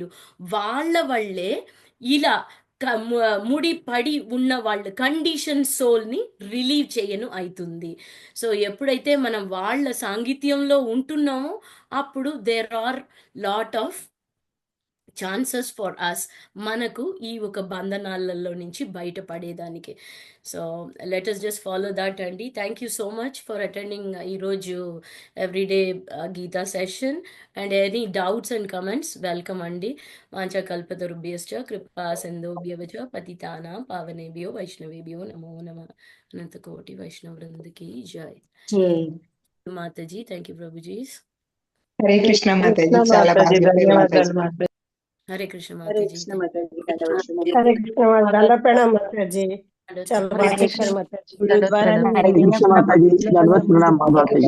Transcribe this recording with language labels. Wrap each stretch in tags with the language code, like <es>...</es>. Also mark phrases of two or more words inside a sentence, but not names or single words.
<te>వాళ్ళ వల్లే ఇలా ముడిపడి ఉన్న వాళ్ళు</te> <en>condition soulni</en> <te>రిలీవ్ చేయను అవుతుంది. సో ఎప్పుడైతే మనం వాళ్ళ సాంగిత్యంలో ఉంటున్నామో అప్పుడు</te> <en>there are lot of chances for us,</en> <te>మనకు ఈ ఒక బంధనాలలో నుంచి బయటపడేదానికి.</te> <en>so let us just follow that అండి. thank you so much for attending ఈరోజు everyday Gita session. and any doubts and comments welcome</en> <sa>అండి. వాంఛాకల్పతరుభ్యశ్చ కృపా సింధుభ్యశ్చ పతితానాం పావనేభ్యో వైష్ణవేభ్యో నమో నమః.</sa> <te>అనంతకోటి వైష్ణవ వృందకి జై. మాతాజీ,</te> <en>thank you</en> <te>ప్రభుజీ. హరే కృష్ణ మాతాజీ, చాలా బాగా చెప్పారు మాతాజీ. హరే కృష్ణ హరే మాతాజీ. కృష్ణ మాతాజీ. హరే కృష్ణ దండప్రణాం మాతాజీ. చాలా బాగా చెప్పారు మాతాజీ. హరే కృష్ణ మాతాజీ. దండవత్ ప్రణామ్ మాతాజీ.</te>